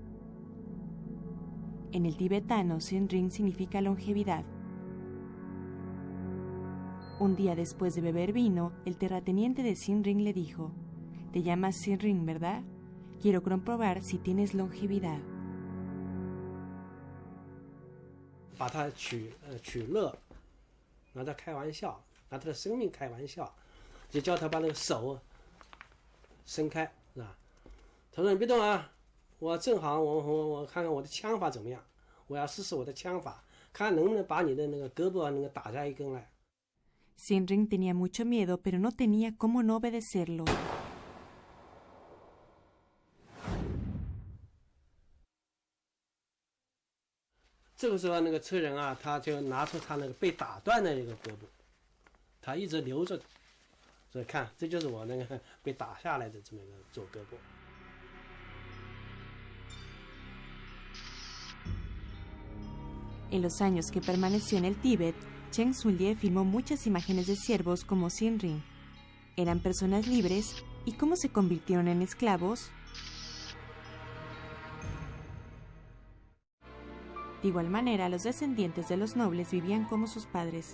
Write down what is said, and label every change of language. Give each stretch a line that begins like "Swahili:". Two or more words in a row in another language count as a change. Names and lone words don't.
Spanish: En el tibetano, Sinrin significa longevidad. Un día después de beber vino, el terrateniente de Sinrin le dijo: «Te llamas Sinrin, ¿verdad? Quiero comprobar si tienes longevidad».
Chinese: 把他取乐，拿他开玩笑，拿他的生命开玩笑，就叫他把那个手伸开，是吧？他说：“你别动啊，我正好我看看我的枪法怎么样，我要试试我的枪法，看能不能把你的那个胳膊能够打下一根来。”
Spanish: Sinrin tenía mucho miedo, pero no tenía cómo no obedecerlo.
Chinese: 这个时候，那个车人啊，他就拿出他那个被打断的那个胳膊，他一直留着，所以看，这就是我那个被打下来的这么一个左胳膊。
Spanish: En los años que permaneció en el Tíbet, Chen Xunlie filmó muchas imágenes de siervos como Sinrin. ¿Eran personas libres? ¿Y cómo se convirtieron en esclavos? De igual manera, los descendientes de los nobles vivían como sus padres.